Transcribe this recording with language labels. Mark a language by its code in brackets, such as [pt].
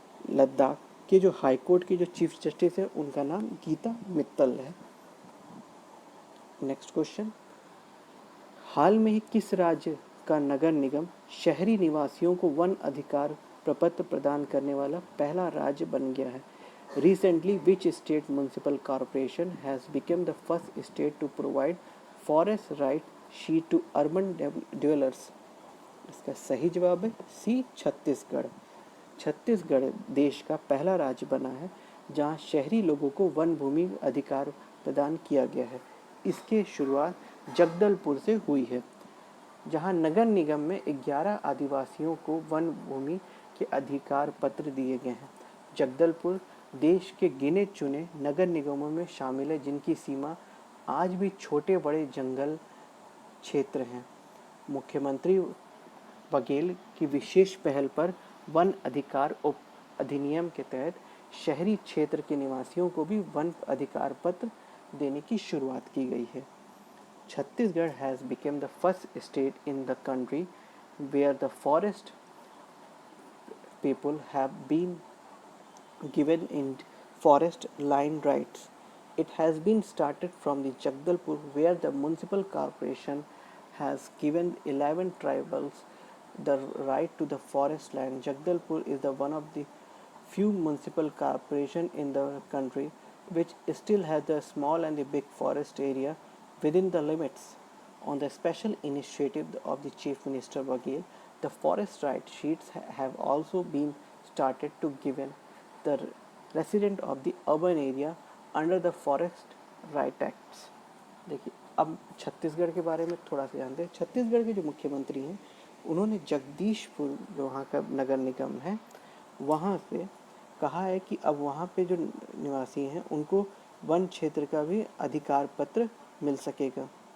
[hi] लद्दाख के जो high court के जो चीफ जस्टिस है उनका नाम गीता मित्तल है। नेक्स्ट क्वेश्चन, हाल में ही किस राज्य का नगर निगम शहरी निवासियों को वन अधिकार प्रपत्र प्रदान करने वाला पहला राज्य बन गया है? [en] Recently, which state municipal corporation has become the first state to provide forest right sheet to urban dwellers? [hi] इसका सही जवाब है C, छत्तीसगढ़। छत्तीसगढ़ देश का पहला राज्य बना है जहां शहरी लोगों को वन भूमि अधिकार प्रदान किया गया है। इसकी शुरुआत जगदलपुर से हुई है, जहां नगर निगम में 11 आदिवासियों को वन भूमि के अधिकार पत्र दिए गए हैं। जगदलपुर देश के गिने चुने नगर निगमों में शामिल है जिनकी सीमा आज भी छोटे बड़े जंगल क्षेत्र हैं। मुख्यमंत्री बघेल की विशेष पहल पर वन अधिकार अधिनियम के तहत शहरी क्षेत्र के निवासियों को भी वन अधिकार पत्र देने की शुरुआत की गई है। [en] Chhattisgarh has become the first state in the country where the forest people have been given in forest line rights. It has been started from the Jagdalpur where the municipal corporation has given 11 tribals the right to the forest land. Jagdalpur is the one of the few municipal corporation in the country which still has the small and the big forest area within the limits. On the special initiative of the Chief Minister Baghel, the forest right sheets have also been started to given the resident of the urban area under the Forest Right Acts. [hi] देखिए, अब छत्तीसगढ़ के बारे में थोड़ा सा जानते हैं। छत्तीसगढ़ के जो मुख्यमंत्री हैं, उन्होंने जगदीशपुर जो वहाँ का नगर निगम है, वहाँ से कहा है कि अब वहाँ पे जो निवासी हैं उनको वन क्षेत्र का भी अधिकार पत्र मिल सकेगा।